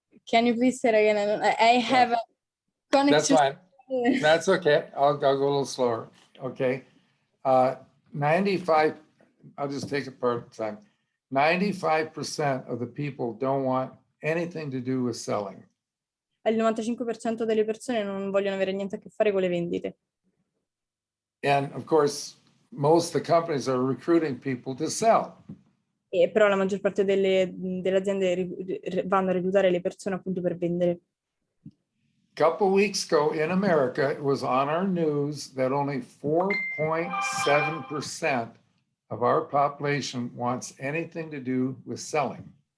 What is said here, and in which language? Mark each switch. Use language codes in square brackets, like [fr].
[en] Can you please say it again? I have a connection. That's fine. That's okay. I'll go a little slower. Okay. 95, I'll just take it part of the time. 95% of the people don't want anything to do with selling. [it] Il 95% delle persone non vogliono avere niente a che fare con le vendite. [en] And of course, most of the companies are recruiting people to sell. [it] Però la maggior parte delle aziende vanno a reclutare le persone appunto per vendere. [en] A couple weeks ago in America, it was on our news that only 4.7% of our population wants anything to do with selling.